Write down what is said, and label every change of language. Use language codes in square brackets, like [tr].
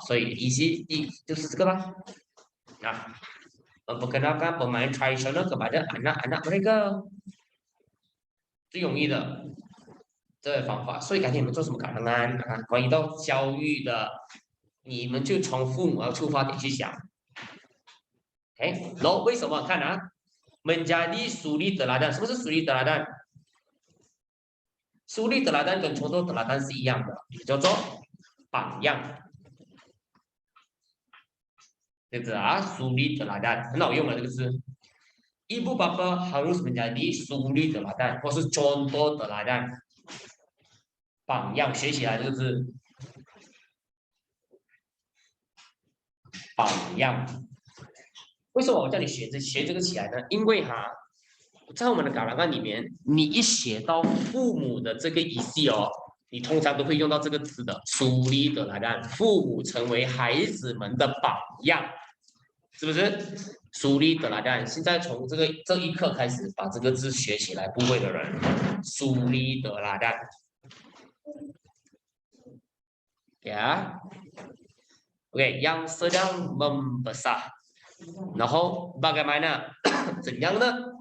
[zh] 所以就是这个吧。 [ms] memperkenalkan permainan tradisional kepada anak-anak mereka。 [zh] 最容易的这个方法，所以改天你们做什么感恩啊？关于到教育的，你们就从父母的出发点去想。 OK， 然后为什么看啊 ？ [ms] menjadi suri teladan， [zh] 什么是 suri teladan？ suri teladan 跟 contoh teladan 是一样的，也叫做榜样。对不对啊 ？suri teladan 很好用的这个字。 [ms] Ibu bapa harus menjadi suri teladan， 或是 contoh teladan， 榜样， [zh] 学起来这个字，榜样。为什么我叫你学这个起来呢？因为在我们的嘎拉干里面，你一写到父母的这个语系哦，你通常都会用到这个词的 suri teladan， 父母成为孩子们的榜样，是不是？suri teladan， 现在从这一刻开始，把这个字学起来，不会的人 suri teladan， ya， OK， [ms] yang sedang membesar， [zh] 然后 bagaimana 怎样呢？